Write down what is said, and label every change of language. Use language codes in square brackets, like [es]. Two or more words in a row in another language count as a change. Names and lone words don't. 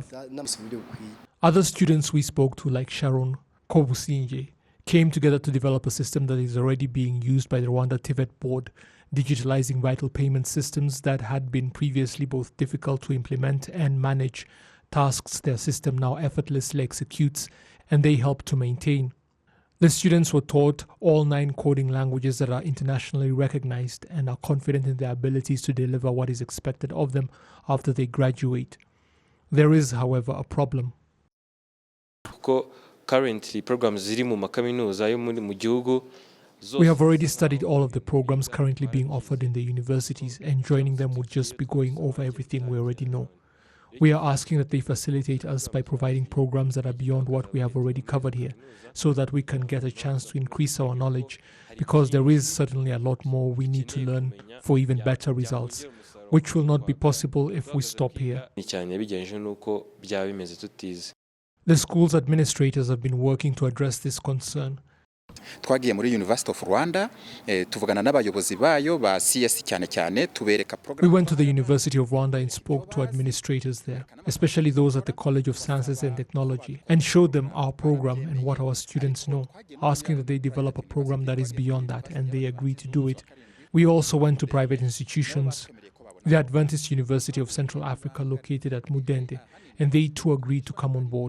[en] Other students we spoke to, like Sharon Kobusinje, came together to develop a system that is already being used by the RwandaTV board, digitalizing vital payment systems that had been previously both difficult to implement and manage, tasks their system now effortlessly executes, and they help to maintain. The students were taught all 9 coding languages that are internationally recognized and are confident in their abilities to deliver what is expected of them after they graduate. There is, however, a problem. Currently, programs [rw] ziri mu makaminuza yo mu gihugu. [en] We have already studied all of the programs currently being offered in the universities, and joining them would just be going over everything we already know. We are asking that they facilitate us by providing programs that are beyond what we have already covered here, so that we can get a chance to increase our knowledge, because there is certainly a lot more we need to learn for even better results, which will not be possible if we stop here. The school's administrators have been working to address this concern. [rw] Twagiye muri University of Rwanda tuvugana n'abayobozi bayo ba CS cyane tubereka program. [en] We went to the University of Rwanda and spoke to administrators there, especially those at the College of Sciences and Technology, and showed them our program and what our students know, asking that they develop a program that is beyond that, and they agreed to do it. We also went to private institutions, the Adventist University of Central Africa located at Mudende, and they too agreed to come on board.